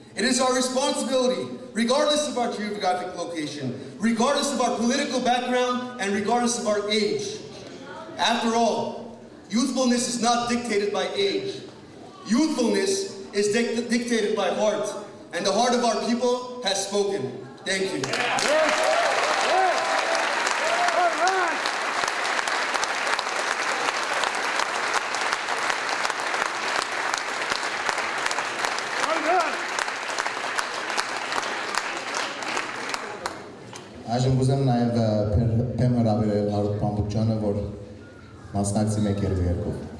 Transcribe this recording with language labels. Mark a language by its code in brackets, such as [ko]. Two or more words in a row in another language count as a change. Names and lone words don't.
[en] It is our responsibility, regardless of our geographic location, regardless of our political background, and regardless of our age. After all, youthfulness is not dictated by age. Youthfulness is dictated by heart, and the heart of our people has spoken. Thank you. [hy] Այժմ ուզեմ նաև փեմ հրավիրել Հարութ Պամբուկջյանը, որ մասնակցի մեկ երկու։